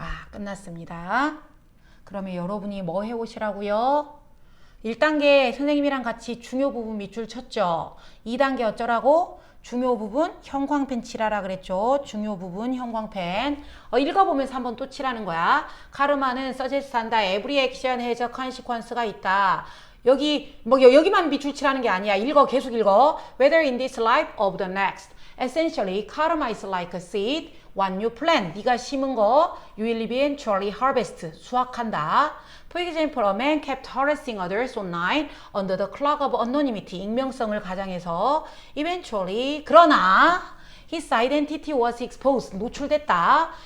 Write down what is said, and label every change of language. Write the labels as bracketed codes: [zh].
[ko] 끝났습니다. 그러면 여러분이 뭐 해오시라고요? 1단계 선생님이랑 같이 중요 부분 밑줄 쳤죠? 2단계 어쩌라고? 중요 부분 형광펜 칠하라 그랬죠? 중요 부분 형광펜. 읽어보면서 한번 또 칠하는 거야. 카르마는 suggest 한다. [en] Every action has a consequence가 있다. [ko] 여기만 밑줄 칠하는 게 아니야. 읽어, 계속 읽어. [en] Whether in this life or the next. Essentially, karma is like a seed. What you plant, [ko] 네가 심은 거, [en] you will eventually harvest, [ko] 수확한다. [en] For example, a man kept harassing others online under the cloak of anonymity, [ko] 익명성을 가장해서 [en] eventually, 그러나 his identity was exposed, [ko] 노출됐다.